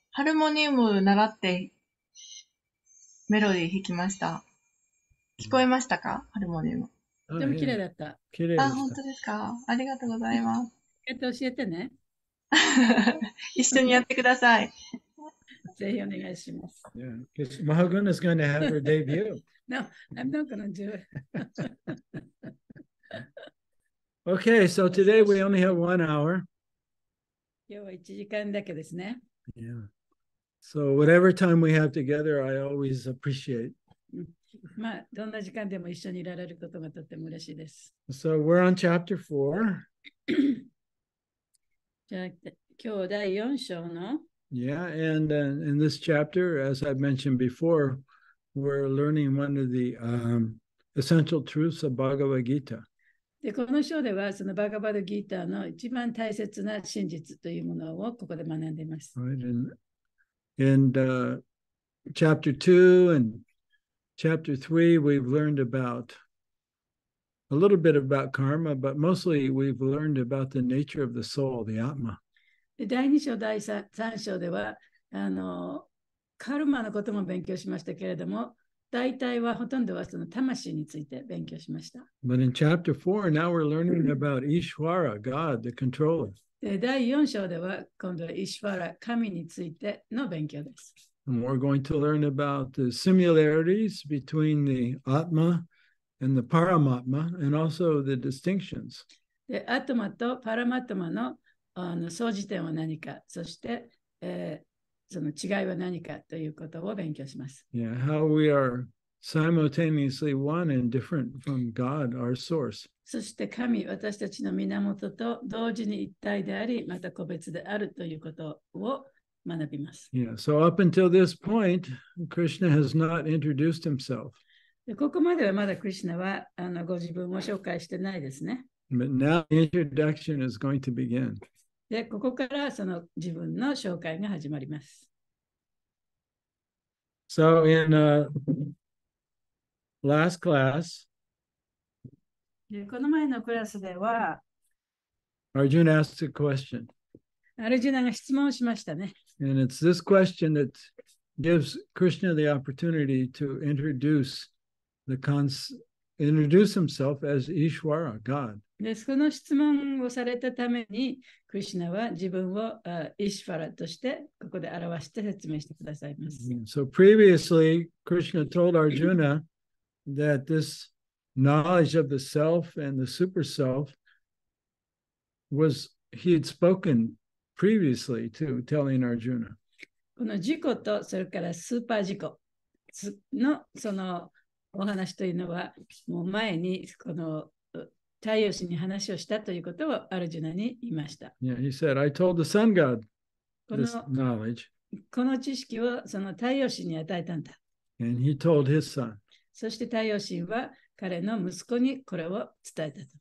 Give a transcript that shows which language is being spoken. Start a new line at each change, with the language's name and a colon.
Japanese: ハルモニウム習ってメロディー弾きました。聞こえましたか？ハルモニウム。とても綺麗だった。綺麗あ、でした。本当ですか？ありがとうございます。教えてね。一緒にやってください。ぜひお願いします。
English: Yeah, because Mahagun is going to have her debut. No, I'm not going to do it. Okay, so today we only have 1 hour.
Japanese: 今日は1時間だけですね。
English: Yeah. So whatever time we have together, I always appreciate.
Japanese: まあ、どんな時間でも一緒にいられることがとっても嬉しいです。
English: So we're on chapter 4.
Japanese: じゃあ、今日第4章の
English: Yeah, and in this chapter, as I've mentioned before, we're learning one of the essential truths of Bhagavad Gita.
Japanese: で、この章では、そのバガバドギーターの一番大切な真実というものをここで学んでいます。
English: Right? And chapter 2 and chapter 3, we've learned about a little bit about karma, but mostly we've learned about the nature of the soul, the Atma.
Japanese: で第2章、第3章ではカルマのことも勉強しましたけれども、大体はほとんどはその魂について勉強しました。
English: But in chapter 4, now we're learning about Ishvara, God, the controller.
Japanese: で第4章では今度はイシュワラ、神についての勉強です。
English: And we're going to learn about the similarities between the Atma and the Paramatma, and also the distinctions.
Japanese: でアトマとパラマトマの相似点は何か、そして、その違いは何かということを勉強します。
English: Yeah, how we are simultaneously one and different from God, our source.
Japanese: そして神、私たちの源と同時に一体であり、また個別であるということを学びます。
English: Yeah, so up until this point, Krishna has not introduced himself.
Japanese: でここまではまだクリシュナはご自分を紹介してないですね。
English: But now the introduction is going to begin.
Japanese: で、ここからその自分の紹介が始まります。
English: So in last class,
Japanese: でこの前のクラスでは、
English: Arjuna asked a question.
Japanese: アルジュナが質問をしましたね。
English: And it's this question that gives Krishna the opportunity to introduce himself as Ishvara, God.
Japanese: で、その質問をされたために、クリシュナは自分をイシュファラとしてここで表して説明してくださいます。
English: So previously, Krishna told Arjuna that this knowledge of the self and the super self he had spoken previously to telling Arjuna.
Japanese: この自己とそれからスーパー自己のそのお話というのは、もう前にこの太陽神に話をしたということをアルジュナに言いました。
English: Yeah, he said, I told the sun god this knowledge.
Japanese: この知識をその太陽神に与えたんだ。
English: And he told his son.
Japanese: そして太陽神は彼の息子にこれを伝えたと。